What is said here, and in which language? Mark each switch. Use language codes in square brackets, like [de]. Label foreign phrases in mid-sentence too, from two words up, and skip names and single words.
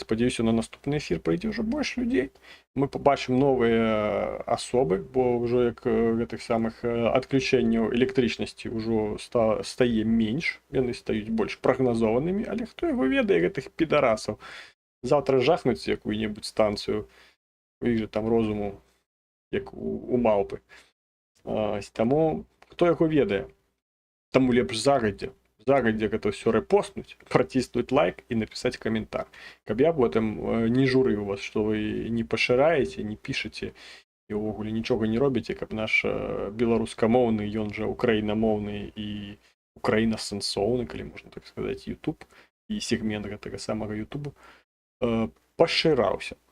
[uk] Сподіваюся, на наступний ефір прийде вже більше людей. Ми побачимо нові особи, бо вже як тих самих відключень електричності вже стає менше, вони стають більш прогнозованими, але хто його відає, тих підарасів. Завтра жахнуть яку-небудь станцію, і там розуму, як у мавпи. Тому, хто його ведає, тому [be] лепш загодя [ru] это все репостнуть, [uk] протиснуть лайк і написати коментар. Щоб я потім не журив вас, що ви не пошираєте, не пишете і вогуле нічого не робите, щоб наш білоруськомовний, він же україномовний і україносенсовний, коли можна так сказати, YouTube і сегмент того самого YouTube поширався.